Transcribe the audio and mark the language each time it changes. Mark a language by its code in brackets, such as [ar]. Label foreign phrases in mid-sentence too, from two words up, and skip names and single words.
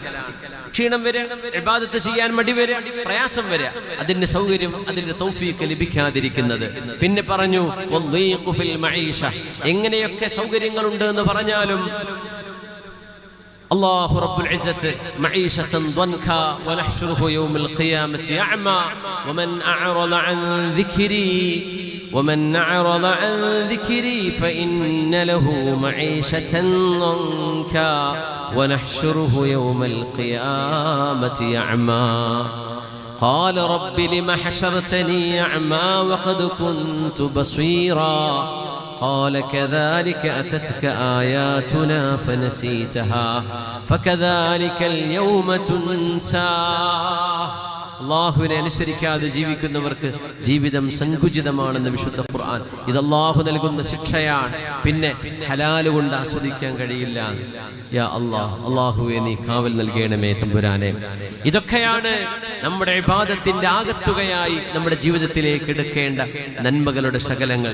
[ml] ക്ഷീണം വരെ, ഇബാദത്ത് ചെയ്യാൻ മടി വരെ, പ്രയാസം വരെ, അതിന്റെ സൗകര്യം, അതിന്റെ തൗഫീഖ് ലഭിക്കാതിരിക്കുന്നത്. പിന്നെ പറഞ്ഞു [ar] والضيق في المعيشة, [ml] എങ്ങനെയൊക്കെ സൗകര്യങ്ങളുണ്ട് എന്ന് പറഞ്ഞാലും അല്ലാഹു [ar] رب العزة معيشة ضنكا ونحشره يوم القيامة أعمى ومن أعرض عن ദിക്രി ومن أعرض عن ذكري فإن له معيشة ضنكا ونحشره يوم القيامة أعمى قال رب لم حشرتني أعمى وقد كنت بصيرا قال كذلك أتتك آياتنا فنسيتها فكذلك اليوم تنسى. [ml] അള്ളാഹുവിനെ അനുസരിക്കാതെ ജീവിക്കുന്നവർക്ക് ജീവിതം സങ്കുചിതമാണെന്ന് വിശുദ്ധ ഖുർആൻ. ഇത് അള്ളാഹു നൽകുന്ന ശിക്ഷയാണ്. പിന്നെ ഹലാല് കൊണ്ട് ആസ്വദിക്കാൻ കഴിയില്ല. [ar] يا الله, [ml] അള്ളാഹുവെ നീ കാവൽ നൽകണമേ തമ്പുരാനെ. ഇതൊക്കെയാണ് നമ്മുടെ ഇബാദത്തിന്റെ ആകത്തുകയായി നമ്മുടെ ജീവിതത്തിലേക്ക് എടുക്കേണ്ട നന്മകളുടെ ശകലങ്ങൾ.